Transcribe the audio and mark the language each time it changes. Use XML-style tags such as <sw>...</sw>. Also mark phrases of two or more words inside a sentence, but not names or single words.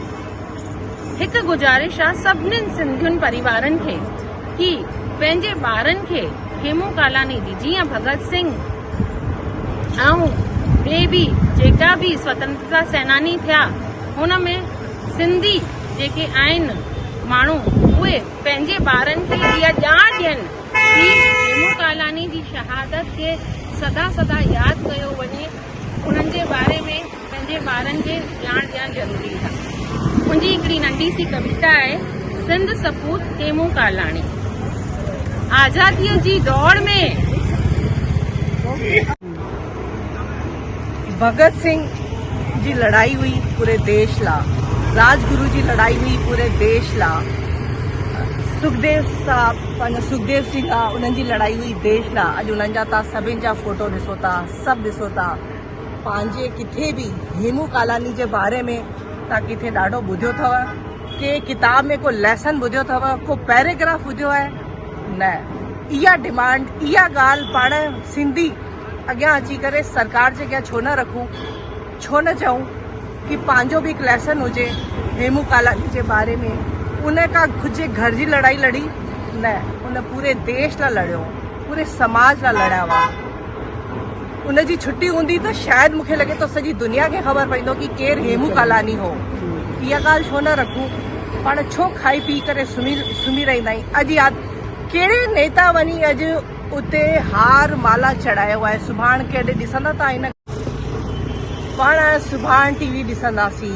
<sd>हिकु गुज़ारिश आहे सभिनीनि सिंधियुनि परिवारनि खे कि पंहिंजे ॿारनि खे हेमू कालानी जी जीअं भगत सिंह ऐं ॿिए बि जेका बि स्वतंत्रता सेनानी थिया हुन में सिंधी जेके आहिनि माण्हू उहे पंहिंजे ॿारनि खे इहा ॼाण ॾियनि कि हेमू कालानी जी शहादत खे सदा सदा यादि कयो वञे। उन्हनि जे बारे में पंहिंजे ॿारनि खे ॼाण ॾियणु ज़रूरी आहे। मुंहिंजी हिकिड़ी नंढी सी कविता आहे, सिंध सपूत हेमू कालानी। आज़ादीअ जी दौड़ में भगत सिंह जी लड़ाई हुई पूरे देश ला, राजगुरु जी लड़ाई हुई पूरे देश ला, सुखदेव साहब सुखदेव सिंह उन्हनि जी लड़ाई हुई देश ला। अॼु उन्हनि जा तव्हां सभिनि जा फोटो ॾिसो था, सभु ॾिसो था। पंहिंजे किथे बि हेमू कालानी जे बारे में तव्हां किथे ॾाढो ॿुधियो अथव, के किताब में को लेसन ॿुधियो अथव, को पैराग्राफ ॿुधियो आहे? न, इहा डिमांड, इहा ॻाल्हि पाण सिंधी अॻियां अची करे सरकार जे अॻियां छो न रखूं, छो न चऊं कि पंहिंजो बि हिकु लेसन हुजे हेमू कालानी जे बारे में। उन का खुद जे घर जी लड़ाई लड़ी न, उन पूरे देश लाइ लड़ियो, पूरे समाज लाइ लड़िया हुआ। उन जी छुट्टी हूंदी त शायदि मूंखे लॻे थो सॼी दुनिया खे ख़बर पवंदो कि केरु हेमू कालानी हो। इहा ॻाल्हि छो न रखूं, पाण छो खाई पी करे सुम्ही रहंदा आहियूं। अॼु यादि कहिड़े नेता वञी अॼु उते हार माला चढ़ायो आहे, सुभाणे केॾे ॾिसंदा था हिन पाण सुभाणे टीवी ॾिसंदासीं।</sd>